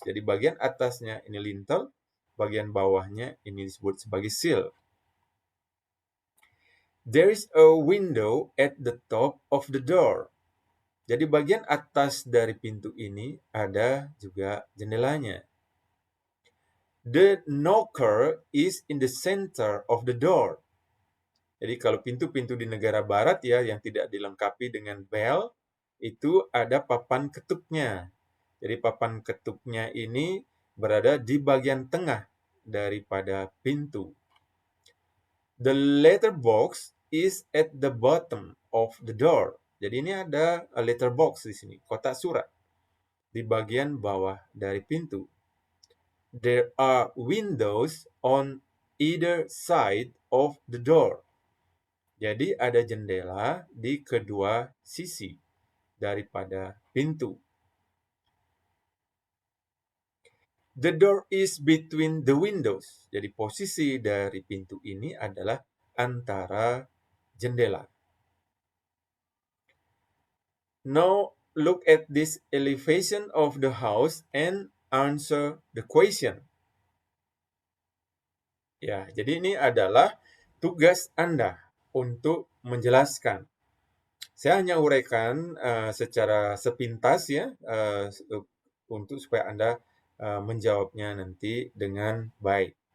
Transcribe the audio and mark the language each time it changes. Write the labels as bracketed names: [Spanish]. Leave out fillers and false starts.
[Indonesian] Jadi bagian atasnya ini lintel, bagian bawahnya ini disebut sebagai sill. [English] There is a window at the top of the door. [Indonesian] Jadi bagian atas dari pintu ini ada juga jendelanya. [English] The knocker is in the center of the door. [Indonesian] Jadi kalau pintu-pintu di negara barat ya yang tidak dilengkapi dengan bell, itu ada papan ketuknya. Jadi papan ketuknya ini berada di bagian tengah daripada pintu. [English] The letterbox is at the bottom of the door. [Indonesian] Jadi ini ada letterbox di sini, kotak surat di bagian bawah dari pintu. [English] There are windows on either side of the door. [Indonesian] Jadi ada jendela di kedua sisi daripada pintu. [English] The door is between the windows. [Indonesian] Jadi posisi dari pintu ini adalah antara jendela. [English] Now look at this elevation of the house and answer the question. [Indonesian] Ya, jadi ini adalah tugas Anda untuk menjelaskan. Saya hanya uraikan secara sepintas ya untuk supaya Anda menjawabnya nanti dengan baik.